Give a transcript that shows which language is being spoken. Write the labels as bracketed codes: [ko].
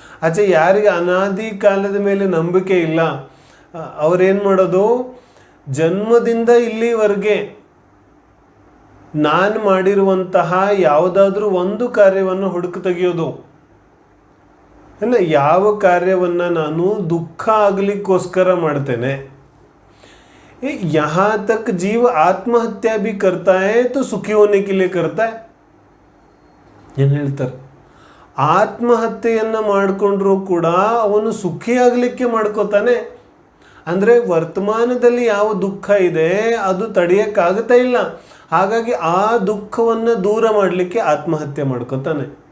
[kn] ಆಚೆ ಯಾರಿಗೆ ಅನಾದಿ ಕಾಲದ ಮೇಲೆ ನಂಬಿಕೆ ಇಲ್ಲ ಅವರೇನು ಮಾಡೋದು? ಜನ್ಮದಿಂದ ಇಲ್ಲಿವರೆಗೆ ನಾನು ಮಾಡಿರುವಂತಹ ಯಾವುದಾದ್ರೂ ಒಂದು ಕಾರ್ಯವನ್ನು ಹುಡುಕು ತೆಗೆಯೋದು. ಇಲ್ಲ, ಯಾವ ಕಾರ್ಯವನ್ನು ನಾನು ದುಃಖ ಆಗಲಿಕ್ಕೋಸ್ಕರ ಮಾಡ್ತೇನೆ. [hi] यहाँ तक जीव आत्महत्या भी करता है तो सुखी होने के लिए करता है. [kn] ಏನು ಹೇಳ್ತಾರೆ? ಆತ್ಮಹತ್ಯೆಯನ್ನು ಮಾಡಿಕೊಂಡ್ರೂ ಕೂಡ ಅವನು ಸುಖಿ ಆಗಲಿಕ್ಕೆ ಮಾಡ್ಕೋತಾನೆ. ಅಂದರೆ ವರ್ತಮಾನದಲ್ಲಿ ಯಾವ ದುಃಖ ಇದೆ ಅದು ತಡೆಯೋಕ್ಕಾಗ್ತಾ ಇಲ್ಲ. ಹಾಗಾಗಿ ಆ ದುಃಖವನ್ನು ದೂರ ಮಾಡಲಿಕ್ಕೆ ಆತ್ಮಹತ್ಯೆ ಮಾಡ್ಕೋತಾನೆ.